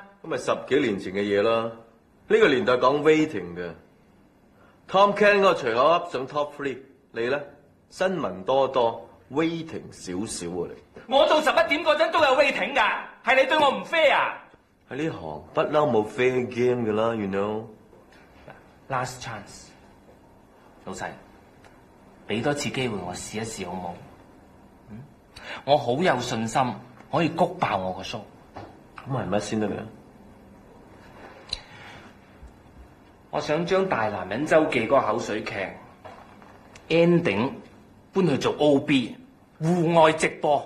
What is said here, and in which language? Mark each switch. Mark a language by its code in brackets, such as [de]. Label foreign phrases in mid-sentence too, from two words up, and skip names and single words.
[yue] 咁咪10幾年前嘅嘢啦。呢個年代講 waiting 嘅 ，Tom Ken 嗰個隨口噏上 top 3，你咧？新聞多多 ，waiting 少少啊你。我做11點嗰陣都有 waiting 㗎，係你對我唔 fair 啊！喺呢行不嬲冇 [en] fair game [yue] 㗎啦 ， [en] you know。Last chance， [yue] 老細，俾多次機會我試一試好冇？我好有信心可以谷爆我個 show。咁係乜先得㗎？我想將《大男人周記》嗰個口水劇 ending 搬去做 OB 戶外直播，